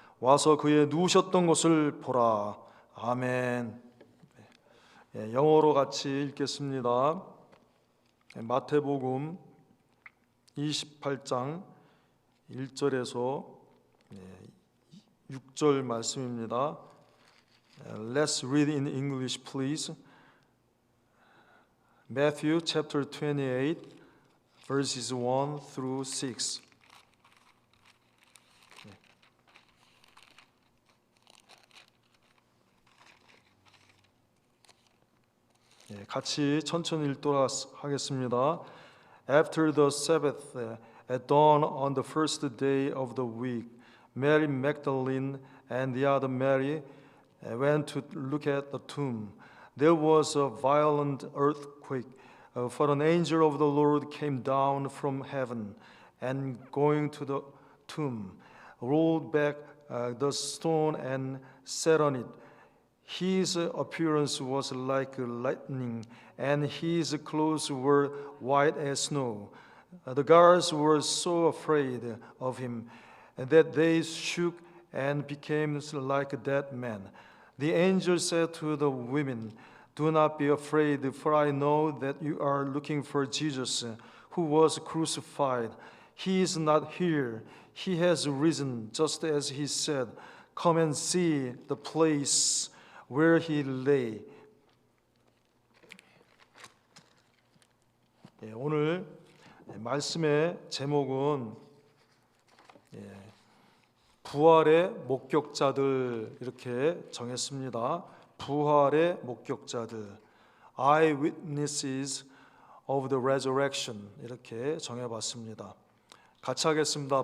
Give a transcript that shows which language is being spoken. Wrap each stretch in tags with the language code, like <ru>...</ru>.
<ko>와서 그의 누우셨던 곳을 보라. 아멘. 영어로 같이 읽겠습니다. 마태복음 28장 1절에서 6절 말씀입니다.</ko> <en>Let's read in English, please. Matthew chapter 28, verses 1 through 6. 같이 천천히 읽도록 하겠습니다. After the Sabbath, at dawn on the first day of the week, Mary Magdalene and the other Mary went to look at the tomb. There was a violent earthquake, for an angel of the Lord came down from heaven, and going to the tomb, rolled back the stone and sat on it. His appearance was like lightning, and his clothes were white as snow. The guards were so afraid of him that they shook and became like dead men. The angel said to the women, "Do not be afraid, for I know that you are looking for Jesus, who was crucified. He is not here. He has risen, just as he said. Come and see the place where he lay."</en> <ko>오늘 말씀의 제목은 부활의 목격자들 이렇게 정했습니다. 부활의 목격자들,</ko> <en>Eyewitnesses of the Resurrection</en> <ko>이렇게 정해봤습니다. 같이 하겠습니다.</ko>